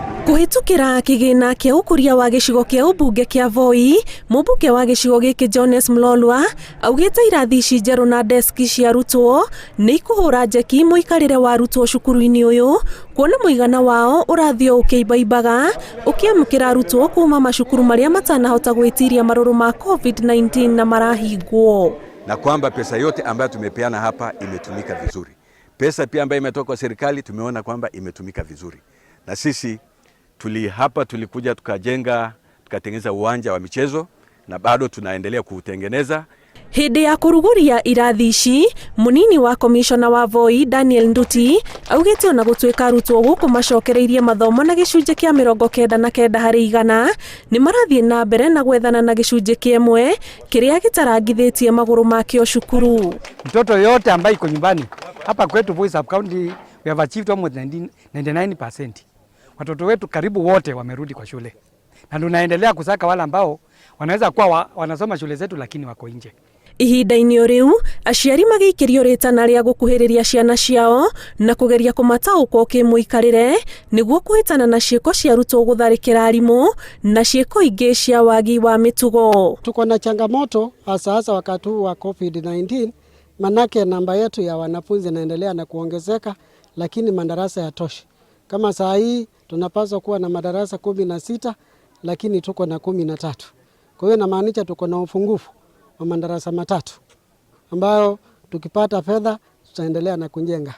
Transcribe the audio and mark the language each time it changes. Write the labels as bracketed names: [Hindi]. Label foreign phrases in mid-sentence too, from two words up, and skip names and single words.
[Kikuyu] Kuhitukira kigina kia ukuria wa gicigo kia ubunge kia Voi, mubunge wa gicigo giki Jones Mlolwa augite irathi ici njeru na deski cia arutwo ni ikuhura njeki muikarire wa arutwo cukuru-ini uyu kuona muigana wao urathio ukiibaibaga ukiamukira arutwo kuma macukuru maria matanahota gwitiria maruru ma COVID-19 na marahingwo, [Swahili] na kwamba pesa yote ambayo tumepeana hapa imetumika vizuri. Pesa pia ambayo imetoka kwa serikali tumeona kwamba imetumika vizuri, na sisi tulikuja tukatengeneza uwanja wa michezo na bado tunaendelea kuutengeneza. [Kikuyu] Hindi ya kuruguria irathi ici munini wa komishona wa Voi Daniel Nduti augite ona gutwika arutwo guku macokereirie mathomo na gicunje kia 99 hari igana ni marathie na mbere na gwethana na gicunje kiemwe kiria gitarangithitie maguru makio cukuru. [Swahili] Mtoto yote ambaye iko nyumbani hapa kwetu Voi sub county [English] we have achieved almost 99%. [Swahili] Watoto wetu karibu wote wamerudi kwa shule. Na tunaendelea kusaka wale ambao wanaweza kuwa wanasoma shule zetu lakini wako nje. [Kikuyu] Ihinda-ini riu aciari magiikirio ritana ria gukuhiriria ciana ciao na kugeria kumataukwo kimuikarire niguo kuhitana na ciiko cia arutwo gutharikira arimu na ciiko ingi cia wagi wa mitugo. [Swahili] Tuko na changamoto hasa wakati huu wa COVID-19, manake namba yetu ya wanafunzi inaendelea na kuongezeka lakini madarasa yatoshi. Kama saa hii tunapaswa kuwa na madarasa 16 lakini tuko na 13. Kwa hiyo inamaanisha tuko na upungufu wa madarasa 3 ambayo tukipata fedha tutaendelea na kujenga.